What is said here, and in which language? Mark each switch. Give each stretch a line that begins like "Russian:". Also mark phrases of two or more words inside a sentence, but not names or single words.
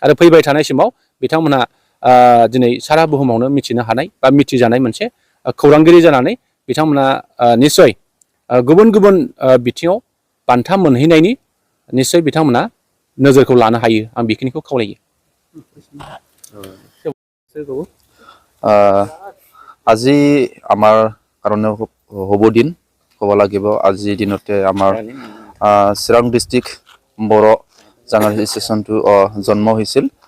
Bodo: आरो फैबाय थानाय समाव बिथांमोनहा दिनै सारा बुहुमावनो मिथिनो हानाय बा मिथिजानाय मोनसे खौरांगिरि जानानै बिथांमोना निस्सय गुबुन गुबुन बिथिङाव बान्था मोनहैनायनि निस्सय बिथांमोना नोजोरखौ लानो हायो आं बेखिनिखौ खावलायो।
Assamese: আজি আমাৰ কাৰণে শুভ দিন ক'ব লাগিব। আজিৰ দিনতে আমাৰ চিৰাং ডিষ্ট্ৰিক্ট বৰ' জাৰ্নেলিষ্ট এছ'চিয়েশ্যনটো জন্ম হৈছিল।